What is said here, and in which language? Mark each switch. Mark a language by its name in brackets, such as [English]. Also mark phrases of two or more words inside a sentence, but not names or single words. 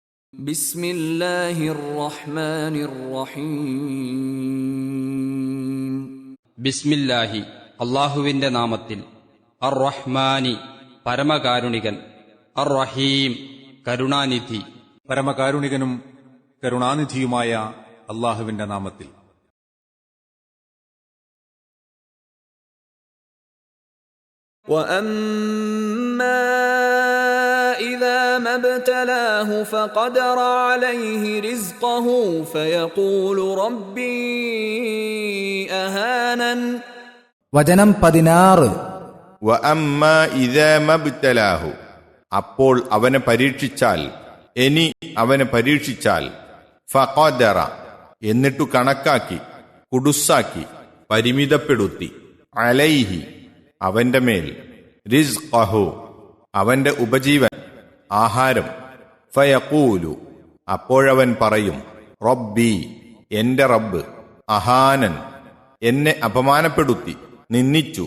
[Arabic] بسم الله الرحمن الرحيم [Malayalam] ബിസ്മില്ലാഹി അല്ലാഹുവിന്റെ നാമത്തിൽ. അർ റഹ്മാനി പരമകാരുണികൻ, അർ റഹീം കരുണാനിധി. പരമകാരുണികനും കരുണാനിധിയുമായ അല്ലാഹുവിന്റെ നാമത്തിൽ. [Arabic] وَأَمَّا إِذَا مَا ابْتَلَاهُ فَقَدَرَ عَلَيْهِ رِزْقَهُ فَيَقُولُ رَبِّي أَهَانَنِ. [Malayalam] വചനം 16. [Arabic] وأما إذا ما ابتلاه, [Malayalam] അപ്പോൾ അവനെ പരീക്ഷിച്ചാൽ, ഇനി അവനെ പരീക്ഷിച്ചാൽ, ഫഖദറ എന്നിട്ടു കണക്കാക്കി, കുടുസാക്കി, പരിമിതപ്പെടുത്തി, അലൈഹി അവന്റെ മേൽ, റിസ്ഖഹു അവന്റെ ഉപജീവൻ, ആഹാരം, ഫയഖൂലു അപ്പോഴവൻ പറയും, റബ്ബി എന്റെ റബ്ബ്, അഹാനൻ എന്നെ അപമാനപ്പെടുത്തി, നിന്ദിച്ചു.